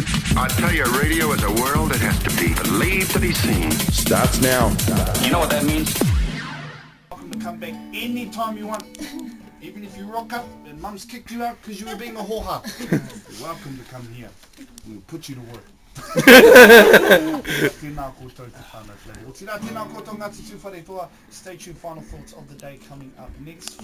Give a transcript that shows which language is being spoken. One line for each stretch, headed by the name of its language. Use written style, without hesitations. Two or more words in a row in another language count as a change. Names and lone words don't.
English: I tell you, radio is a world that has to be believed to be seen. starts now. you know what that means? Welcome to come back anytime you want. Even if you rock up and mum's kicked you out because you were being a hoha. You're welcome to come here. We'll put you to work.
Māori: Tēnā koutou te whānau Flavell. O tira tēnā koutou ngāti tū whare toa.
English: Stay tuned, final thoughts of the day coming up next.